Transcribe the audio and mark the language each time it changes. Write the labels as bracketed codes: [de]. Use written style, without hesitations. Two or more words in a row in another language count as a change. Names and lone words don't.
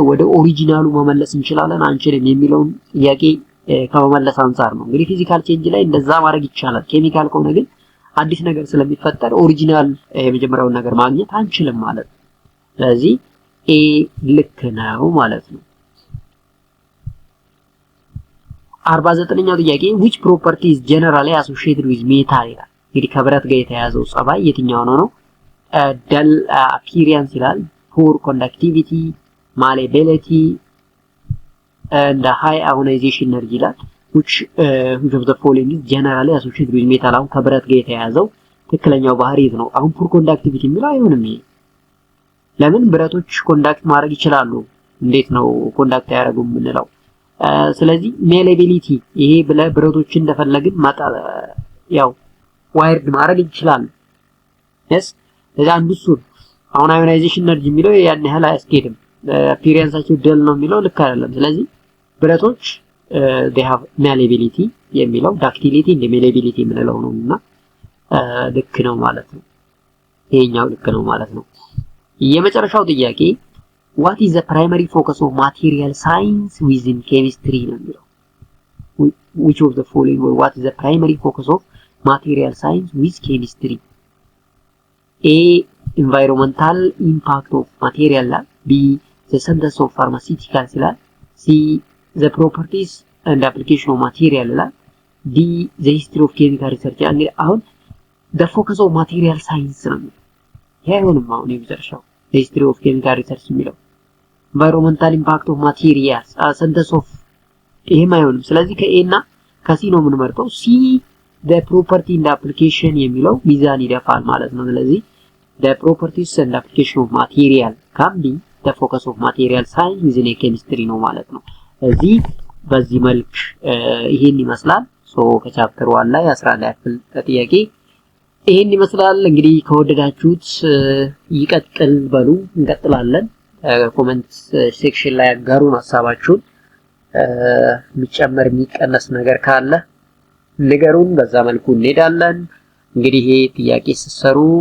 [am] ወደ ኦሪጂናሉ መመለስ እንችላለን አንችልም የሚለውን ጥያቄ ከመመለስ አንፃር ነው። እንግዲህ [en] physical change [am] ላይ እንደዛ ማድረግ ይቻላል። ኬሚካል ከሆነ ግን አዲስ ነገር ስለሚፈጠር ኦሪጂናል የመጀመሪያውን ነገር ማግኘት አንችልም ማለት ነው። ስለዚህ ኤ ልክ ነው ማለት ነው። 49ኛው ጥያቄ [en] which property is generally associated with metal [am] ይላል። እንግዲህ ከብረት ጋር የተያያዘው ጸባይ የትኛው ነው? [en] dull appearance ይላል፣ poor conductivity, malleability and high ionization energy ይላል። which of the following is generally associated with metal? [am] አሁን ከብረት ጋር የተያያዘው ትክክለኛው ባህሪ የት ነው? አሁን [en] poor conductivity [am] የሚለው አይሆንም። ይሄ ለምን ብረቶች ኮንዳክት ማድረግ ይችላሉ? እንዴት ነው ኮንዳክት ያደርጉም የምንለው? ስለዚህ malleability ይሄ ብረቶችን እንደፈለግን ያው ዋይርድ ማድረግ ይችላል። ስለዚህ አንዱ እሱ አሁን [en] ionization energy [am] የሚለው ያን ያህል አያስኬድም። appearanceቸው ደል ነው የሚለው ልክ አይደለም። ስለዚህ ብረቶች [en] they have malleability [am] የሚለው ductility እንደ malleability የምንለው ነውና ልክ ነው ማለት ነው። ይሄኛው ልክ ነው ማለት ነው። የመጨረሻው [en] ጥያቄ what is the primary focus of material science within chemistry [am] ነው የሚለው [en] which of the following or what is the primary focus of material science with chemistry? A environmental impact of material, B the synthesis of pharmaceuticals, C the properties and application of material, D the history of chemical research. [am] እንግዲህ አሁን [en] the focus of material science [am] ነው ያየውንም አሁን የመጨረሻው [en] the history of chemical research የሚለው environmental impact of materials synthesis of [am] ይሄም አይሆንም። ስለዚህ ከኤ እና ከሲ ነው የምንመርጠው። ሲ [en] the property and application [am] የሚለው ሚዛን ይደፋል ማለት ነው። [en] ስለዚህ the properties and application of material can be the focus of material science within chemistry [am] ነው ማለት ነው። እዚህ በዚህ መልክ ይሄን ይመስላል። ከቻፕተር 1 ላይ 11 ያክል ጥያቄ ይሄን ይመስላል። እንግዲህ ከወደዳችሁት ይቀጥል በሉ፣ እንቀጥላለን። [en] comment section [am] ላይ አጋሩን ሀሳባችሁን። የሚጨመር የሚቀነስ ነገር ካለ ንገሩን፣ በዛ መልኩ እንሄዳለን። እንግዲህ ይሄ ጥያቄ ሲሰሩ